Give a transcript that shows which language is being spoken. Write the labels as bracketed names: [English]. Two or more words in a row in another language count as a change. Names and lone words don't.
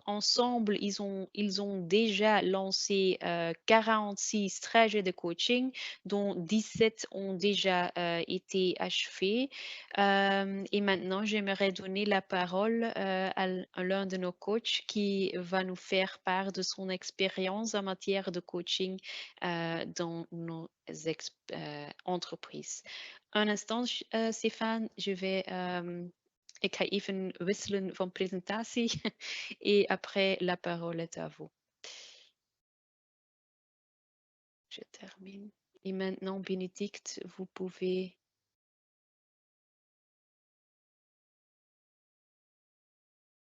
[French] Ensemble, ils ont déjà lancé 46 trajets de coaching, dont 17 ont déjà été achevés. Et maintenant, j'aimerais donner la parole à l'un de nos coachs qui va nous faire part de son expérience en matière de coaching dans nos entreprises. Un instant, Stefan, [Dutch] ik ga even wisselen van presentatie [French] et après la parole est à vous. Je termine. Et maintenant, Bénédicte, vous pouvez